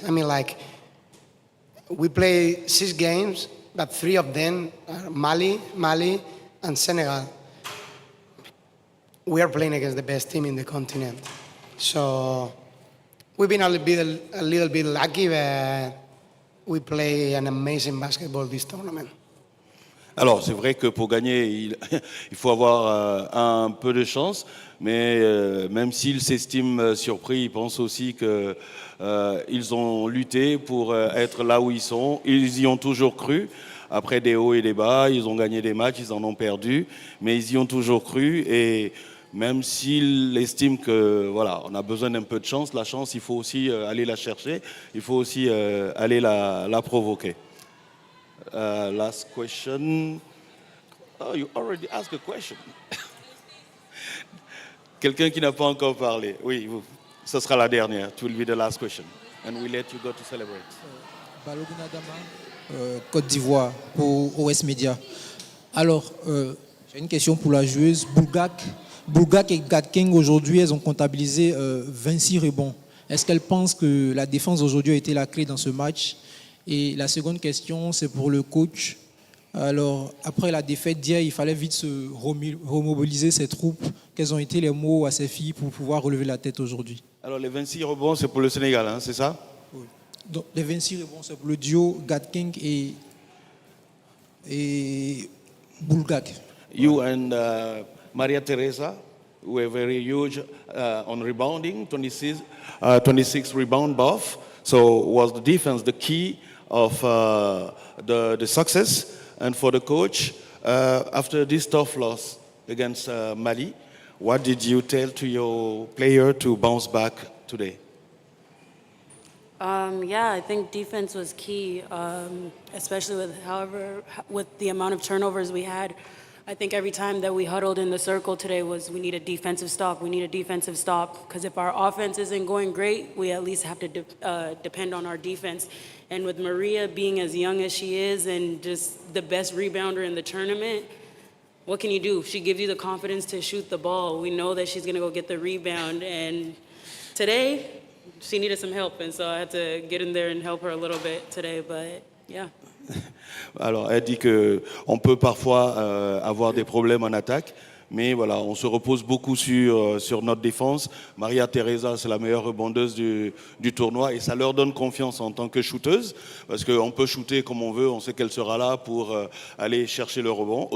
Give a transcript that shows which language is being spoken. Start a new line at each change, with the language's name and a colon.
English: I mean, like, we play 6 games, but 3 of them are Mali, and Senegal. We are playing against the best team in the continent. So we've been a little bit lucky, but we play an amazing basketball this tournament.
French: Alors, c'est vrai que pour gagner, il faut avoir un peu de chance, mais même s'ils s'estiment surpris, ils pensent aussi qu'ils ont lutté pour être là où ils sont. Ils y ont toujours cru. Après des hauts et des bas, ils ont gagné des matchs, ils en ont perdu, mais ils y ont toujours cru. Et même s'ils estiment que voilà, on a besoin d'un peu de chance, la chance, il faut aussi aller la chercher, il faut aussi aller la provoquer.
English: Last question. Oh, you already asked a question.
French: Quelqu'un qui n'a pas encore parlé. Oui, ce sera la dernière.
English: It will be the last question. And we let you go to celebrate.
French: Balogun Adama, Côte d'Ivoire, pour OS Media. Alors, j'ai une question pour la joueuse. Boulgak et Gatking, aujourd'hui, elles ont comptabilisé 26 rebonds. Est-ce qu'elles pensent que la défense aujourd'hui a été la clé dans ce match? Et la seconde question, c'est pour le coach. Alors, après la défaite d'hier, il fallait vite se remobiliser ces troupes. Quels ont été les mots à ces filles pour pouvoir relever la tête aujourd'hui? Alors, les 26 rebonds, c'est pour le Sénégal, hein, c'est ça? Oui. Donc, les 26 rebonds, c'est pour le duo Gatking et Boulgak.
English: You and Maria Teresa were very huge on rebounding, 26 rebound buff. So was the defense the key of the success? And for the coach, after this tough loss against Mali, what did you tell to your player to bounce back today? Yeah, I think defense was key, especially with the amount of turnovers we had. I think every time that we huddled in the circle today was we need a defensive stop. We need a defensive stop because if our offense isn't going great, we at least have to depend on our defense. And with Maria being as young as she is and just the best rebounder in the tournament, what can you do? She gives you the confidence to shoot the ball. We know that she's going to go get the rebound. And today, she needed some help. And so I had to get in there and help her a little bit today. But, yeah.
French: Alors, elle dit qu'on peut parfois avoir des problèmes en attaque, mais voilà, on se repose beaucoup sur notre défense. Maria Teresa, c'est la meilleure rebondeuse du tournoi et ça leur donne confiance en tant que shooteuse parce qu'on peut shooter comme on veut, on sait qu'elle sera là pour aller chercher le rebond.